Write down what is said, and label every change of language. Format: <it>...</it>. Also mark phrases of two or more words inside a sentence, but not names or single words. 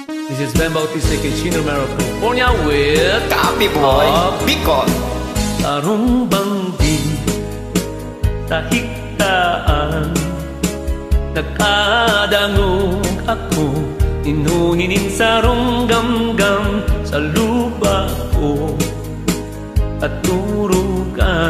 <en>This is Ben Bautista Chino Romero, California with Copy Boy Bicol.</en> <bik>Sarong banggi tahiktaan, nagkadangog ako, inuhinin sarong gamgam sa lupa ko at turugan.</bik>